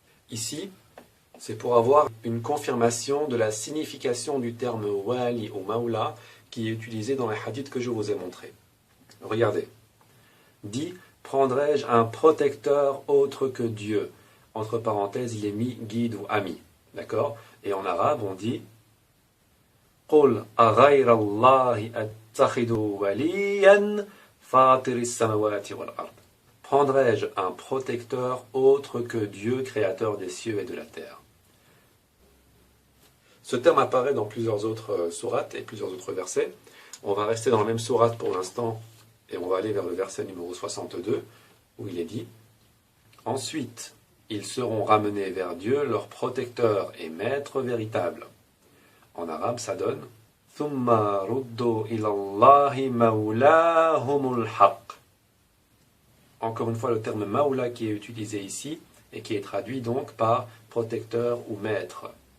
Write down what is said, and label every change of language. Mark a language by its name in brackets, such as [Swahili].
[French] Ici, c'est pour avoir une confirmation de la signification du terme wali ou maula qui est utilisé dans les hadiths que je vous ai montrés. Regardez. Dit, prendrai-je un protecteur autre que Dieu? Entre parenthèses, il est mis guide ou ami. D'accord? Et en arabe, on dit [Arabic] قُلْ أَغَيْرَ اللَّهِ أَتَّخِذُ وَلِيًّا فَاطِرِ السَّمَوَاتِ وَالْأَرْضِ. [French] Prendrai-je un protecteur autre que Dieu, créateur des cieux et de la terre? Ce terme apparaît dans plusieurs autres sourates et plusieurs autres versets. On va rester dans la même sourate pour l'instant et on va aller vers le verset numéro 62 où il est dit « Ensuite, ils seront ramenés vers Dieu, leur protecteur et maître véritable. » En arabe, ça donne « [Arabic] Thumma ruddu ilallahi mawlahumul haq [French] » Encore une fois, le terme maula qui est utilisé ici et qui est traduit donc par protecteur ou maître.